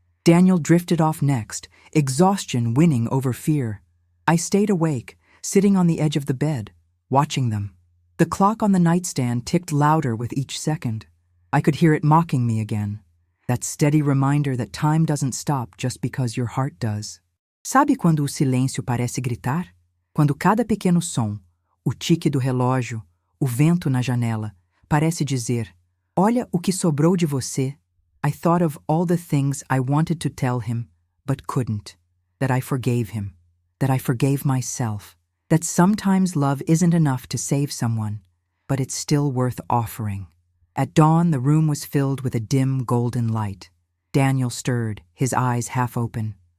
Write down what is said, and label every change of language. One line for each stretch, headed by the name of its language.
English: Daniel drifted off next, exhaustion winning over fear. I stayed awake, sitting on the edge of the bed, watching them. The clock on the nightstand ticked louder with each second. I could hear it mocking me again. That steady reminder that time doesn't stop just because your heart does.
Portuguese: Sabe quando o silêncio parece gritar? Quando cada pequeno som, o tique do relógio, o vento na janela, parece dizer, "Olha o que sobrou de você."
English: I thought of all the things I wanted to tell him, but couldn't. That I forgave him. That I forgave myself. That sometimes love isn't enough to save someone, but it's still worth offering. At dawn, the room was filled with a dim golden light. Daniel stirred, his eyes half open.